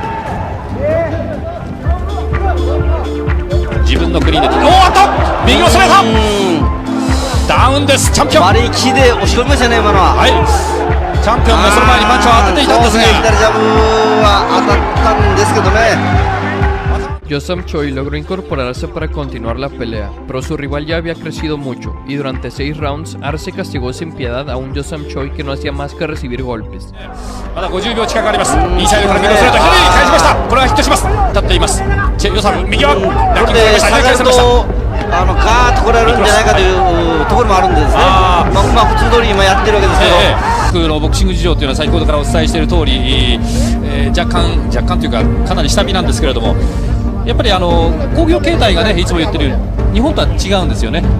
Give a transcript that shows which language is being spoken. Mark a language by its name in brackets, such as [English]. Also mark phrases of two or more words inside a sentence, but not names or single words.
[Japanese] 自分のクリーンで右を攻めたダウンです。チャンピオン割り切で押し込みましたね今のは。はい、チャンピオンがその前にパンチを当てていたんですが、左ジャブは当たったんですけどね。 [Spanish] Yo-Sam Choi logró incorporarse para continuar la pelea, pero su rival ya había crecido mucho, y durante 6 rounds, Arce castigó sin piedad a un Yo-Sam Choi que no hacía más que recibir golpes. [Japanese] まだ50秒近くあります。インサイドから右をストレート、左に返しました。これはヒットします。立っています。チェ・ヨサム、右はこれで下がるとガーッと来られるんじゃないかというところもあるんですね。普通通り今やってるわけですけど、僕のボクシング事情というのは先ほどからお伝えしている通り、若干というかかなり下火なんですけれども、やっぱり興行形態がね、いつも言ってるように日本とは違うんですよね。